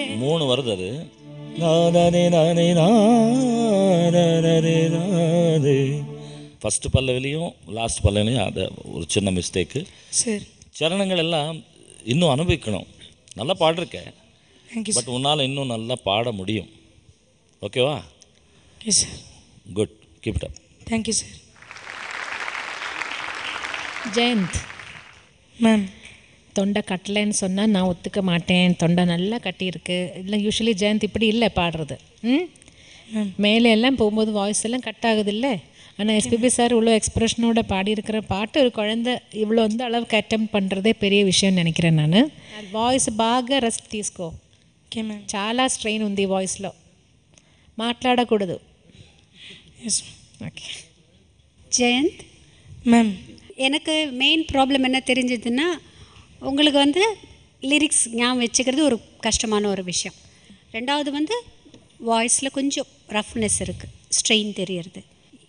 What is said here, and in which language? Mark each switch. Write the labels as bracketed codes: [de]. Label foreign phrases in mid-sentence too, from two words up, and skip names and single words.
[ta] 3 வருது அது நானே நானே நானே நானே ஃபஸ்ட்டு பல்லவிலையும் லாஸ்ட் பல்லவிலையும் அது ஒரு சின்ன மிஸ்டேக்கு சரி சரணங்கள் எல்லாம் இன்னும் அனுபவிக்கணும் நல்லா பாடிருக்கேன் பட் உன்னால் இன்னும் நல்லா பாட முடியும் ஓகேவா சார் [en] good keep it up thank you sir [ta] ஜெயந்த் மேம் தொண்டை கட்டலைன்னு சொன்னால் நான் ஒத்துக்க மாட்டேன் தொண்டை நல்லா கட்டியிருக்கு இல்லை யூஸ்வலி ஜெயந்த் இப்படி இல்லை பாடுறது மேலே எல்லாம் போகும்போது வாய்ஸ் எல்லாம் கட் ஆகுது இல்லை ஆனால் எஸ்பிபி சார் இவ்வளோ எக்ஸ்ப்ரெஷனோட பாடியிருக்கிற பாட்டு ஒரு குழந்தை இவ்வளோ வந்து அளவுக்கு அட்டெம்ப்ட் பண்ணுறதே பெரிய விஷயம்னு నిனைக்கிறேன் நான் [te] వాయిస్ బాగా రెస్ట్ తీసుకో [en] okay ma'am [te] చాలా స్ట్రెయిన్ ఉంది వాయిస్లో మాట్లాడకూడదు [ta] ஓகே ஜெயந்த் மேம் எனக்கு [en] main problem [ta] என்ன தெரிஞ்சதுன்னா உங்களுக்கு வந்து லிரிக்ஸ் ஞாபகம் வச்சுக்கிறது ஒரு கஷ்டமான ஒரு விஷயம். ரெண்டாவது வந்து வாய்ஸில் கொஞ்சம் ரஃப்னஸ் இருக்குது, ஸ்ட்ரெயின் தெரியறது.